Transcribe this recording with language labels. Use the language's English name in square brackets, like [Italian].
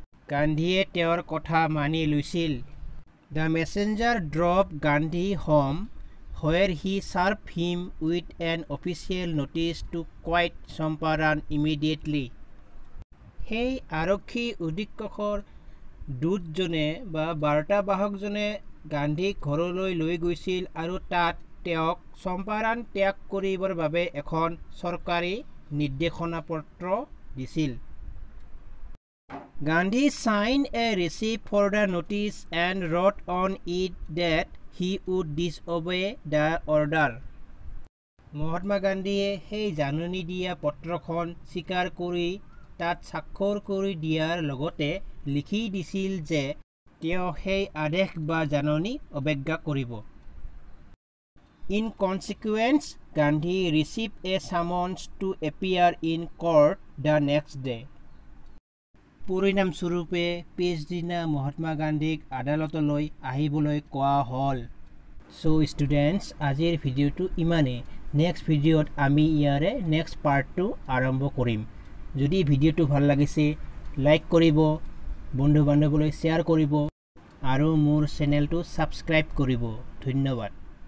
[Assamese] গান্ধীয়ে তেওঁৰ কথা মানি লৈছিল। [English] The messenger drove Gandhi home, where he served him with an official notice to quit Champaran immediately. [Assamese] সেই আৰক্ষী অধীক্ষকৰ দূতজনে বা বাৰ্তাবাহকজনে গান্ধীক ঘৰলৈ লৈ গৈছিল আৰু তাত তেওঁক চম্পাৰণ ত্যাগ কৰিবৰ বাবে এখন চৰকাৰী নিৰ্দেশনা পত্ৰ দিছিল। [English] Gandhi signed a receipt for the notice and wrote on it that he would disobey the order. [Assamese] Mahatma গান্ধীয়ে সেই জাননী দিয়া পত্ৰখন স্বীকাৰ কৰি তাত স্বাক্ষৰ কৰি দিয়াৰ লগতে লিখি দিছিল যে তেওঁ সেই আদেশ বা জাননী অৱজ্ঞা কৰিব। [English] In consequence, Gandhi received a summons to appear in court the next day. [Assamese] পৰিণামস্বৰূপে পিছদিনা মহাত্মা গান্ধীক আদালতলৈ আহিবলৈ কোৱা হ'ল। [English] So students, [Assamese] আজিৰ ভিডিঅ'টো ইমানেই। নেক্সট ভিডিঅ'ত আমি ইয়াৰে নেক্সট পাৰ্টটো আৰম্ভ কৰিম। যদি ভিডিঅ'টো ভাল লাগিছে লাইক কৰিব বন্ধু বান্ধৱলৈ শ্বেয়াৰ কৰিব আৰু মোৰ চেনেলটো ছাবস্ক্ৰাইব কৰিব ধন্যবাদ